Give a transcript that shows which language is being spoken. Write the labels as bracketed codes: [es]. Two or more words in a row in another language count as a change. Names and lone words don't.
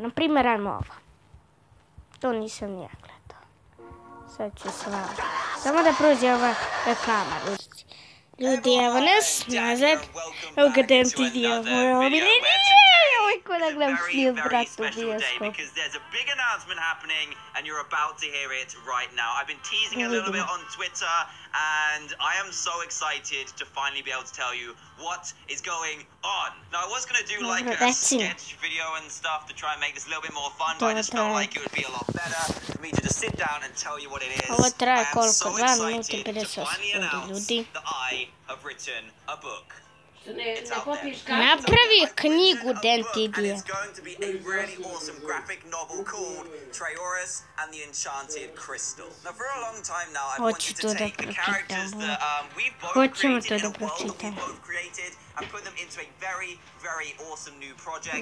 [bs] Naprimjer, ajmo ovo. To nisam nije gledao. Sad ću s vama. Samo da prođe ova reklama. Ljudi, evo nas, nazad. Evo ga DanTDM, moj omiljeni. Evo ko da gledam film, bratu, bioskop. [en] And you're about to hear it right now. I've been teasing a little bit on Twitter, and I am so excited to finally be able to tell you what is going on. Now, I was going to do like a sketch video and stuff to try and make this a little bit more fun, but I just felt like it would be a lot better for me to just sit down and tell you what it is. [bs] Ovo traje [en] I am [bs] koliko? [en] so [bs] 2 minuta i [en] excited to [bs] 58 [en] finally [bs] sekundi, [en] announce [bs] ljudi. [en] that I have written a book. It's out there. [bs] Napravi knjigu [en] And [bs] DanTDM. [en] it's going to be a really awesome graphic novel called Trayaurus and the Enchanted Crystal. Now, for a long time now, I've wanted to take the characters that we've both created in a world that we've both created and put them into a very, very awesome new project.